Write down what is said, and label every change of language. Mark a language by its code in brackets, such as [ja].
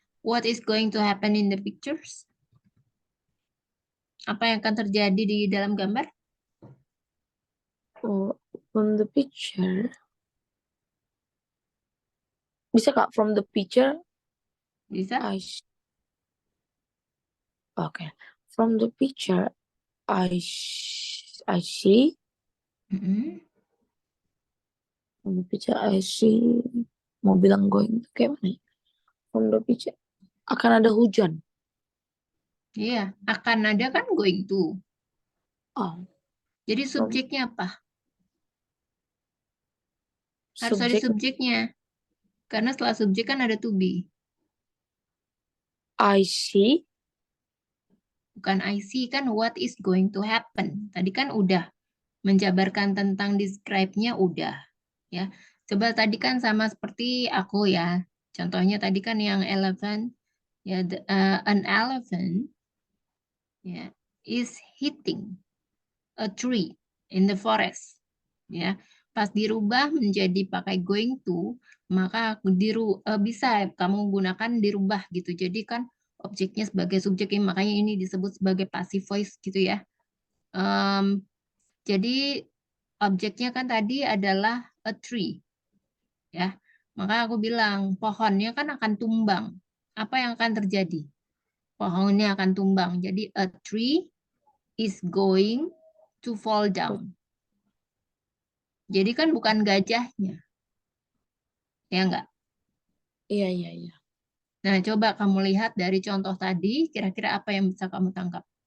[en] What is going to happen in the pictures? [id] Apa yang akan terjadi di dalam gambar? [en] Oh, from the picture. [id] Bisa Kak, [en] from the picture [id] Bisa? [en] Okay. From the picture I see. Mm-mm. From the picture I see. [id] Mau bilang going kayak mana? [en] From the picture [id] akan ada hujan. Iya, akan ada kan [en] going to. Oh, [id] Jadi [en] from [id] subjeknya apa? Harus ada [en] subject [id] subjeknya. Karena setelah subjek kan ada to be. [en] I see. [id] Bukan [en] I see [id] kan [en] what is going to happen. [id] Tadi kan udah menjabarkan tentang describe-nya udah. Ya, coba tadi kan sama seperti aku ya. Contohnya tadi kan yang elephant, ya [en] an elephant ya is hitting a tree in the forest. [id] Ya, pas dirubah menjadi pakai [en] going to, [id] maka bisa kamu gunakan dirubah gitu. Jadi kan objeknya sebagai subjek, makanya ini disebut sebagai passive voice gitu ya. Jadi objeknya kan tadi adalah [en] a tree. [id] Ya, maka aku bilang pohonnya kan akan tumbang. Apa yang akan terjadi? Pohonnya akan tumbang. Jadi [en] a tree is going to fall down. [id] Jadi kan bukan gajahnya, ya enggak? Iya, iya, iya. Nah, coba kamu lihat dari contoh tadi, kira-kira apa yang bisa kamu tangkap?